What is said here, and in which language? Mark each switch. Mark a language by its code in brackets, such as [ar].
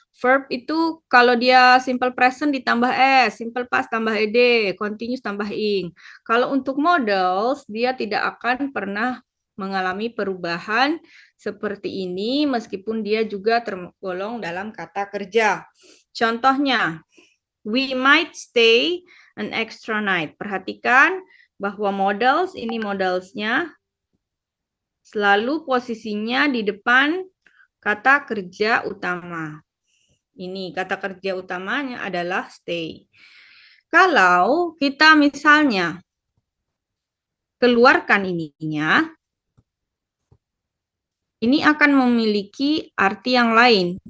[id] Verb itu kalau dia simple present ditambah s, simple past tambah ed, continuous tambah ing. Kalau untuk modals, dia tidak akan pernah mengalami perubahan seperti ini meskipun dia juga tergolong dalam kata kerja. Contohnya, [en] we might stay an extra night. [id] Perhatikan bahwa modals, ini modalsnya, selalu posisinya di depan kata kerja utama. Ini kata kerja utamanya adalah stay. Kalau kita misalnya keluarkan ininya, ini akan memiliki arti yang lain.